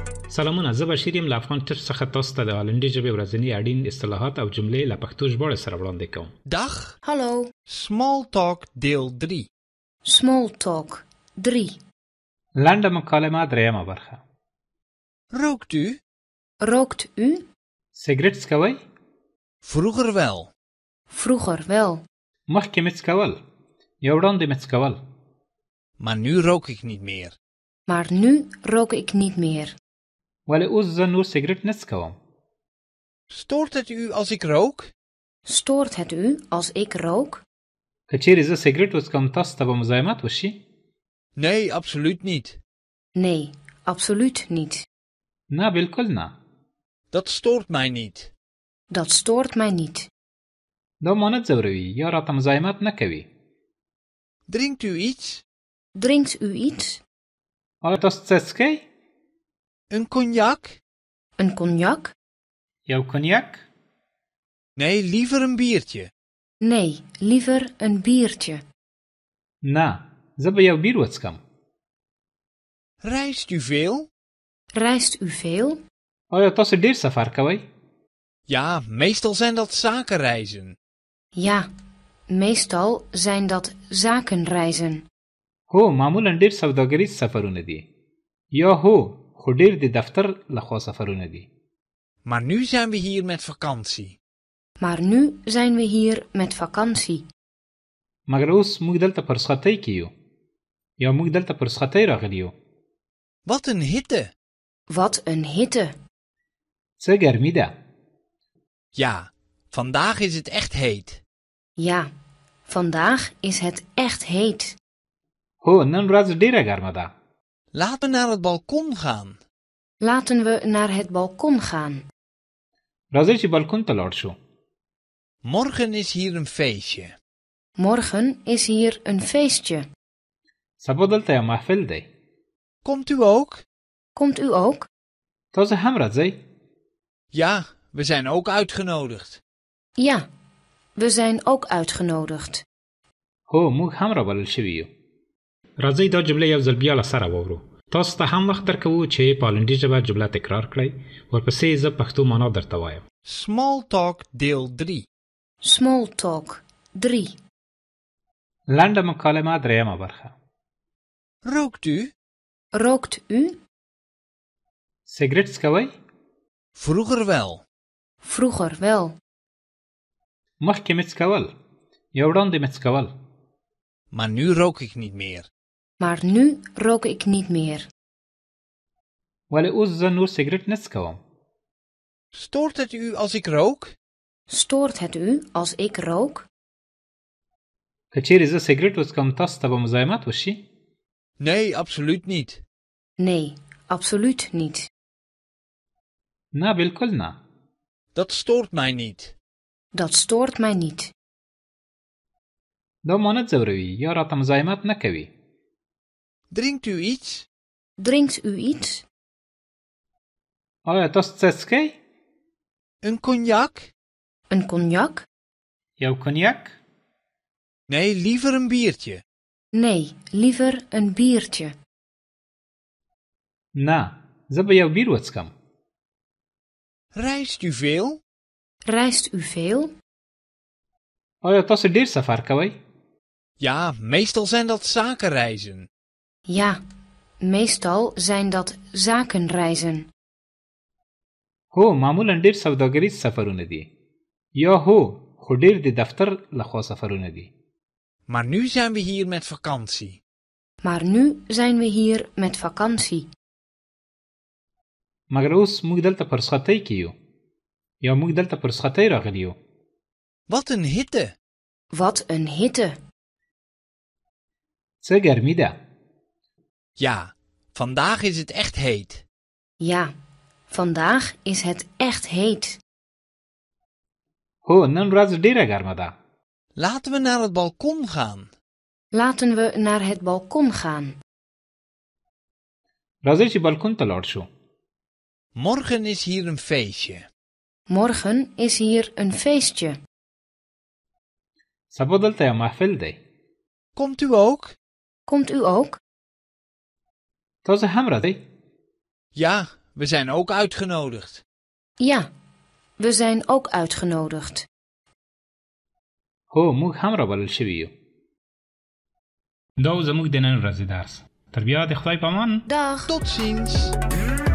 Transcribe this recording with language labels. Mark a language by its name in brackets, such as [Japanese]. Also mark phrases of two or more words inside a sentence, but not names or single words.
[Pashto] سلامونه، زه بشیر یم له افغان ټچ څخه تاسو ته د هالندي ژبې ورځني اړین اصطلاحات او جملې له پښتو ژباړې سره وړاندې کوم. [Dutch] Dag, Hallo, Small Talk deel 3. Small Talk 3. [Pashto] لنډه مکالمه دریمه برخه. [Dutch] Rookt u? Rookt u? [Pashto] سیګریټ څکوئ؟ [Dutch] Vroeger wel. Vroeger wel, [Pashto] مخکې مې څکول یا وړاندې مې څکول. [Dutch] Maar nu rook ik niet meer. maar nu rook ik niet meer. [Pashto] ولې اوس زه نور سیګریټ نه څکوم. [Dutch] Stoort het u als ik rook? Stoort het u als ik rook? [Pashto] که چیرې زه سیګریټ وڅکم تاسو ته به مزاحمت وشي؟ [Dutch] Nee, absoluut niet. Nee, absoluut niet. [Pashto] نه بالکل نه. [Dutch] Dat stoort mij niet. Dat stoort mij niet. [Pashto] دا ما نه ځوروي یا راته مزاحمت نه کوي. [Dutch] Drinkt u iets? Drinkt u iets? [Pashto] آیا تاسو څه څکئ؟ [Dutch] Een cognac? Een cognac? [Pashto] یو کنیاک؟ [Dutch] Nee, liever een biertje. Nee, liever een biertje. [Pashto] نه، زه به یو بیر وڅکم. [Dutch] Reist u veel? Reist u veel? [Pashto] آیا تاسو ډیر سفر کوئ؟ [Dutch] Ja, meestal zijn dat zakenreizen. Ja, meestal zijn dat zakenreizen. [Pashto] هو، معمولا ډیر سوداګریز سفرونه دي. یا هو، خو ډیر د دفتر لخوا سفرونه دي. [Dutch] Maar nu zijn we hier met vakantie. Maar nu zijn we hier met vakantie. [Pashto] مګر اوس موږ دلته پر رخصتۍ کې یو. یا موږ دلته پر رخصتۍ راغلي یو. [Dutch] Wat een hitte! Wat een hitte. [Pashto] څه ګرمي ده. [Dutch] Ja, vandaag is het echt heet. Ja, vandaag is het echt heet. [Pashto] هو، نن ورځ ډیره ګرمه ده. [Dutch] Laten we naar het balkon gaan. Laten we naar het balkon gaan. [Pashto] راځئ چې بالکون ته لاړ شو. [Dutch] Morgen is hier een feestje. Morgen is hier een feestje. [Pashto] سبا دلته یو محفل دی. [Dutch] Komt u ook? Komt u ook? [Pashto] تاسو هم راځئ. [Dutch] Ja, we zijn ook uitgenodigd. Ja, we zijn ook uitgenodigd. [Pashto] هو، موږ هم رابلل شوي یو. راځئ دا جمله یو ځل بیا له سره واورو. تاسو ته هم وخت درکوو چې په هالندي ژبه جمله تکرار کړئ. ورپسې زه پښتو معنا درته وایم. [Dutch] Small Talk deel 3. Small Talk 3. [Pashto] لنډه مکالمه دریمه برخه. [Dutch] Rookt u? Rookt u? [Pashto] سیګریټ څکوئ؟ [Dutch] Vroeger wel. Vroeger wel, [Pashto] مخکې مې څکول یا وړاندې مې څکول. [Dutch] Maar nu rook ik niet meer. maar nu rook ik niet meer. [Pashto] ولې اوس زه نور سیګریټ نه څکوم. [Dutch] Stoort het u als ik rook? Stoort het u als ik rook? [Pashto] که چیرې زه سیګریټ وڅکم تاسو ته به مزاحمت وشي؟ [Dutch] Nee, absoluut niet. Nee, absoluut niet. [Pashto] نه بالکل نه. [Dutch] Dat stoort mij niet. Dat stoort mij niet. [Pashto] دا ما نه ځوروي یا راته مزاحمت نه کوي. [Dutch] Drinkt u iets? Drinkt u iets? [Pashto] آیا تاسو څه څکئ؟ [Dutch] Een cognac? Een cognac? [Pashto] یو کنیاک؟ [Dutch] Nee, liever een biertje. Nee, liever een biertje. [Pashto] نه، زه به یو بیر وڅکم. [Dutch] Reist u veel? Reist u veel? [Pashto] آیا تاسو ډیر سفر کوئ؟ [Dutch] Ja, meestal zijn dat zakenreizen. Ja, meestal zijn dat zakenreizen. [Pashto] هو، معمولا ډیر سوداګریز سفرونه دي. یا هو، خو ډیر د دفتر لخوا سفرونه دي. [Dutch] Maar nu zijn we hier met vakantie. Maar nu zijn we hier met vakantie. [Pashto] مګر اوس موږ دلته پر رخصتۍ کې یو. یا موږ دلته پر رخصتۍ راغلي یو. [Dutch] Wat een hitte! Wat een hitte. [Pashto] څه ګرمي ده. [Dutch] Ja, vandaag is het echt heet. Ja, vandaag is het echt heet. [Pashto] هو، نن ورځ ډیره ګرمه ده. [Dutch] Laten we naar het balkon gaan. Laten we naar het balkon gaan. [Pashto] راځئ چې بالکون ته لاړ شو. [Dutch] Morgen is hier een feestje. Morgen is hier een feestje. [Pashto] سبا دلته یو محفل دی. [Dutch] Komt u ook? Komt u ook? [Pashto] تاسو هم راځئ. [Dutch] Ja, we zijn ook uitgenodigd. Ja, we zijn ook uitgenodigd. [Pashto] هو موږ هم رابلل شوي یو. دا و زموږ د نن ورځې درس. تر بیا د خدای په امان. [Dutch] Dag. Tot ziens.